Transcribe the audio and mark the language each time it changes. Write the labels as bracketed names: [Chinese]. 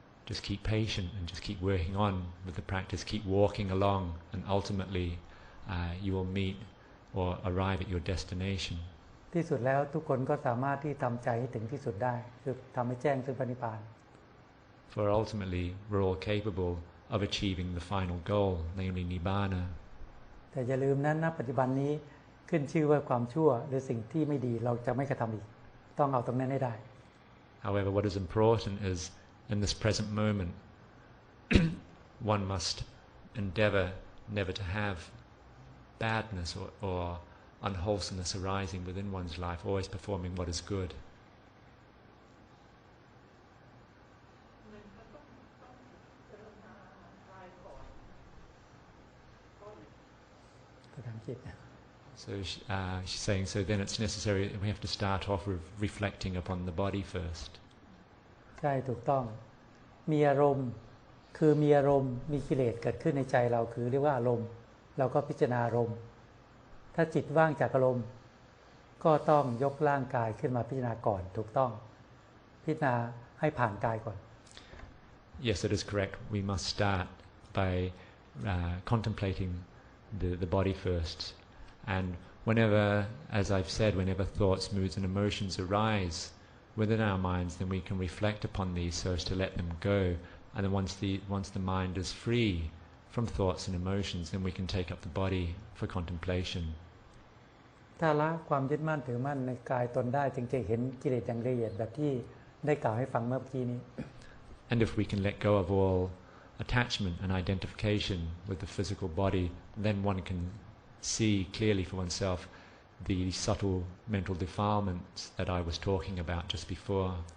[English] Just keep patient and just keep working on with the practice. Keep walking along, and ultimately, you will meet or arrive at your destination. [Thai] ที่สุดแล้วทุกคนก็สามารถที่ทำใจให้ถึงที่สุดได้คือทำให้แจ้งซึ่งพระนิพพาน [English] For ultimately, we're all capable of achieving the final goal, namely nibbana. [Thai] แต่อย่าลืมนั้นณปัจจุบันนี้ขึ้นชื่อว่าความชั่วหรือสิ่งที่ไม่ดีเราจะไม่กระทำอีกต้องเอาตรงนั้นให้ได้ [English] However, what is important is in this present moment, one must endeavor never to have badness or unwholesomeness arising within one's life, always performing what is good. ภาษาอังกฤษ So she's saying, so then it's necessary that we have to start off with reflecting upon the body first. [Thai] ใช่ถูกต้องมีอารมณ์คือมีอารมณ์มีกิเลสเกิดขึ้นในใจเราคือเรียกว่าอารมณ์เราก็พิจารณาอารมณ์ถ้าจิตว่างจากอารมณ์ก็ต้องยกร่างกายขึ้นมาพิจารณาก่อนถูกต้องพิจารณาให้ผ่านกายก่อน [English] Yes, it is correct. We must start by contemplating the body first. And whenever, as I've said, whenever thoughts, moods and emotions arise within our minds, then we can reflect upon these so as to let them go. And then once the mind is free from thoughts and emotions, then we can take up the body for contemplation. [Thai] ถ้าละความยึดมั่นถือมั่นในกายตนได้จึงจะเห็นกิเลสอย่างละเอียดแบบที่ได้กล่าวให้ฟังเมื่อกี้นี้ [English] And if we can let go of all attachment and identification with the physical body, then one can see clearly for oneself the subtle mental defilements that I was talking about just before.